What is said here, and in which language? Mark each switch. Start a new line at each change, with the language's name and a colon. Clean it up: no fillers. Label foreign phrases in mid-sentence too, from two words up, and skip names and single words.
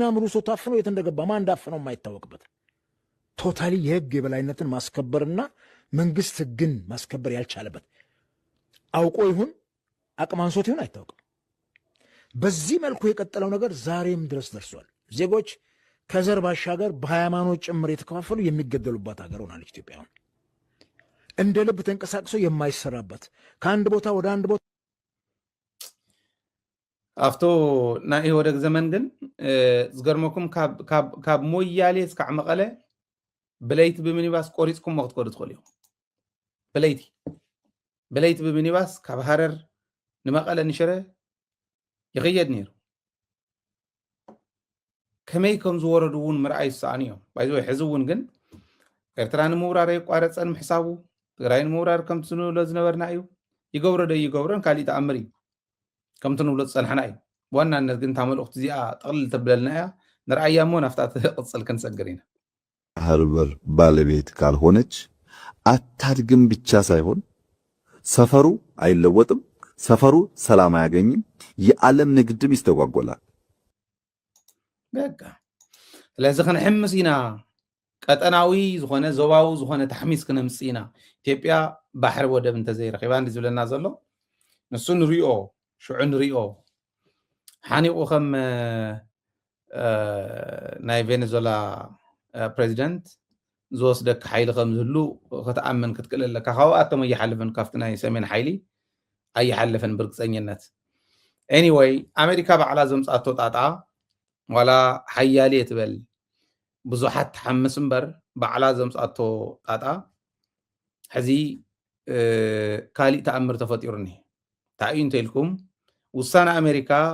Amharic: ምሩ ሰው ታፍኖ የት እንደገባ ማን እንዳፈነው የማይታወቅበት ቶታሊ የህግ የበላይነትን ማስከበርና መንግስት ህግን ማስከበር ያልቻለበት አውቆ ይሁን አቅም አንሶት ይሁን አይታወቅም። በዚህ መልኩ የቀጠለው ነገር ዛሬም ድረስ ደርሷል። ዜጎች ከዘር ባሻገር በሃይማኖት ጭምር የተከፋፈሉ የሚገደሉባት ሀገር ሆናለች ኢትዮጵያ። እንደ ልብ ተንቀሳቅሶ የማይሰራበት ከአንድ ቦታ ወደ አንድ ቦታ
Tigrinya: አፍቶ ናይ ኢህወደግ ዘመን ግን ዝገርመኩም ካብ ሞያሌ እስካዕ መቐለ ብለይቲ ብምኒባስ ቆሪፅኩም ክትከዱ ትኽእሉ ኢኹም። ብለይቲ ብምኒባስ ካብ ሃረር ንመቐለ ንሽረ ይኽየድ ነይሩ። ከመይ ከም ዝወረዱ እውን ምርኣይ ዝሰኣኑ እዮም። ባይዘ ሕዚ እውን ግን ኤርትራ ንምውራር የቋረፀን ምሕሳቡ ትግራይ ንምውራር ከምቲ ንብሎ ዝነበርና እዩ። ይገብሮ ዶ ይገብሮን ካሊእ ተኣምር እዩ ከምቲ ንብሎ ዝፀንሐና እዩ። ብዋናነት ግን እታ መልእኽቲ እዚኣ ጠቕልል ተብለልና እያ ንርኣያ እሞ ናፍታ ቅፅል ክንሰግር ኢና።
Amharic: ሀርበር ባለቤት ካልሆነች አታድግም ብቻ ሳይሆን ሰፈሩ አይለወጥም፣ ሰፈሩ ሰላም አያገኝም፣ የዓለም ንግድም ይስተጓጎላል።
Tigrinya: በቃ ስለዚ ክንሕምስ ኢና፣ ቀጠናዊ ዝኾነ ዞባዊ ዝኾነ ተሕሚስ ክነምፅእ ኢና። ኢትዮጵያ ባሕሪ ወደብ እንተዘይረኺባ እንዲ ዝብለና ዘሎ ንሱ ንሪኦ ሽዑ ንሪኦ ሓኒቑ ከም ናይ ቬኔዙዌላ ፕሬዚደንት ዝወስደካ ሓይሊ ከም ዝህሉ ክትኣምን ክትክእል ኣለካ። ካብኣቶም ኣይሓልፍን፣ ካብቲ ናይ ሰሜን ሓይሊ ኣይሓልፍን ብርግፀኝነት። ኤኒወይ ኣሜሪካ ባዕላ ዘምፃቶ ጣጣ ዋላ ሓያሌ ትበል ብዙሓት ተሓምስ እምበር ባዕላ ዘምፃቶ ጣጣ ሕዚ ካሊእ ተኣምር ተፈጢሩኒ እንታይ እዩ እንተኢልኩም ውሳነ ኣሜሪካ